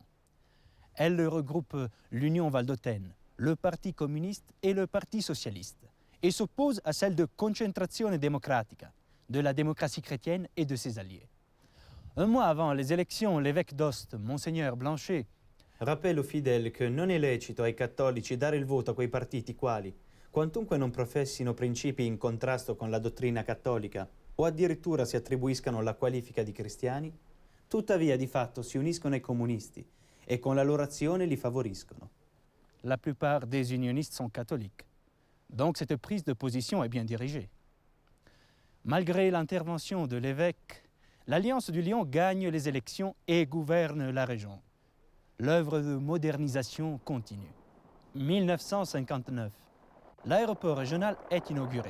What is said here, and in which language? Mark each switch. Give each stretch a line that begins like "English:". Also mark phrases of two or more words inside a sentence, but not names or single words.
French: Elle regroupe l'Union valdôtaine, le Parti communiste et le Parti socialiste, et s'oppose à celle de Concentrazione Democratica, de la démocratie chrétienne et de ses alliés. Un mois avant les élections, l'évêque d'Aoste, Monseigneur Blanchet, rappelle aux fidèles
Italian: che non è lecito ai cattolici dare il voto a quei partiti quali, quantunque non professino principi in contrasto con la dottrina cattolica o addirittura si attribuiscano la qualifica di cristiani, tuttavia di fatto si uniscono ai comunisti e con la loro azione li favoriscono.
French: La plupart des unionistes sont catholiques, donc cette prise de position est bien dirigée. Malgré l'intervention de l'évêque, l'Alliance du Lion gagne les élections et gouverne la région. L'œuvre de modernisation continue. 1959, l'aéroport régional est inauguré.